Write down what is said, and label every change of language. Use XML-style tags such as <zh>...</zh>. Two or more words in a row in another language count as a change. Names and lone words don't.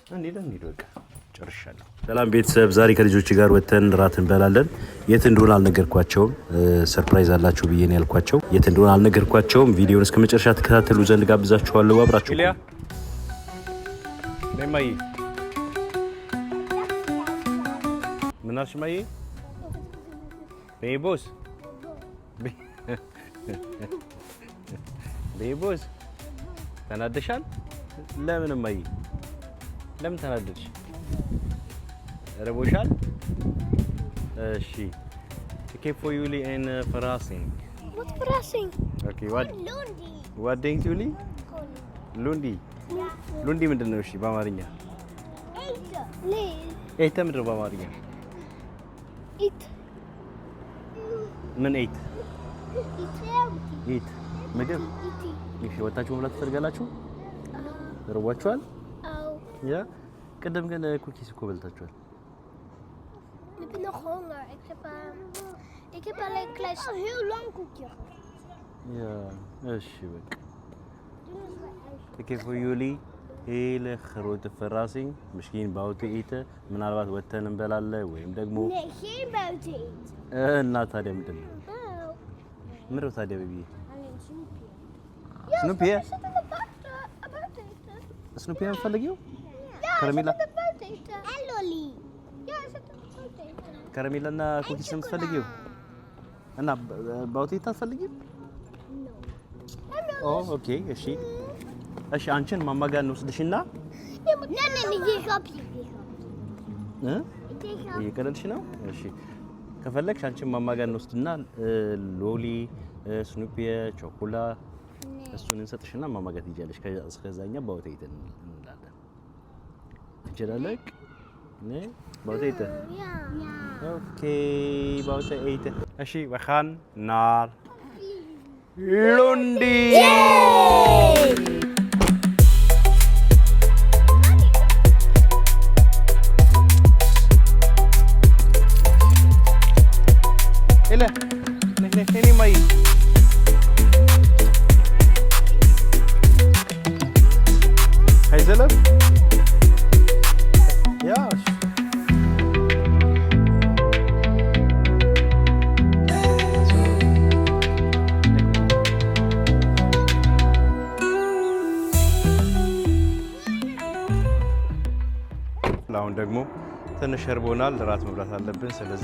<am>እንዴ በቃ ጨርሻለሁ። ሰላም ቤተሰብ፣ ዛሬ ከልጆች ጋር ወተን ራት እንበላለን። የት እንደሆነ አልነገርኳቸውም። ሰርፕራይዝ አላችሁ ብዬ ነው ያልኳቸው። የት እንደሆነ አልነገርኳቸውም። ቪዲዮውን እስከ መጨረሻ ተከታተሉ ዘንድ ጋብዛችኋለሁ። አብራችሁ ኢሊያ ነማይ ምናሽ ማይ ቤቦስ ቤቦስ ተናደሻል? ለምን ማይ ለምን ተናደድሽ? ረቦሻል?</am> <en>እሺ okay for Yuli and Farasing. What Farasing? Okay, what Lundi. What doing Yuli? Lundi. Lundi ምንድነው?</en> <am>እሺ በአማርኛ ኤት ምንድነው በአማርኛ? ኤት ምን ኤት? ኤት ምግብ። እሺ ወጣችሁ መብላት ትፈልጋላችሁ? ረቧችኋል? አዎ። ያ ቅድም ግን ኩኪስ እኮ በልታችኋል።</am> <nl>Ik ben nog honger. Ik heb alleen klein heel lang koekje. Ja,</nl> <am>እሺ በቃ</am> <en>Okay for</en> <nl>Yuli hele grote verrassing. Misschien buiten eten.</nl> <am>ምናልባት ወተን እንበላለን ወይም ደግሞ</am> <nl>Nee, geen buiten eten.</nl> <am>እና ታዲያ ምንድን ነው? ምንድን ነው ታዲያ ቤቢ?</am> <nl>Alleen snoepje. Snoepje? Ja, zet het buiten eten.</nl> <am>ስኑፒ የምትፈልጊው?</am> <nl>Ja,</nl> <am>ከረሜላ?</am> <nl>zet het buiten eten. En lolly. Ja, zet het buiten eten.</nl> <am>ከረሜላና ኩኪስ የምትፈልጊው? እና ባውቴታ አትፈልጊም? ኦ ኦኬ እሺ እሺ አንቺን ማማ ጋር እንወስድሽና</am> <nl>Nee, hier grapje.</nl> <am>እየቀለድሽ ነው? እሺ ከፈለግሽ አንቺን ማማ ጋር እንወስድና ሎሊ ስኑፒ ቾኮላ እሱን እንሰጥሽና ማማ ጋር ትይዣለሽ። ከዛኛ ባውቴታ እንላለን። ትችላለሽ?</am> <nl>Nee, baut eten? Ja. Oké, baut eten. Ashi, we gaan naar Lundi! Yay! Ile, nee, mai. Hij zelf? Ja.</nl> <am>አሁን ደግሞ ትንሽ እርቦናል፣ ራት መብላት አለብን። ስለዚህ</am>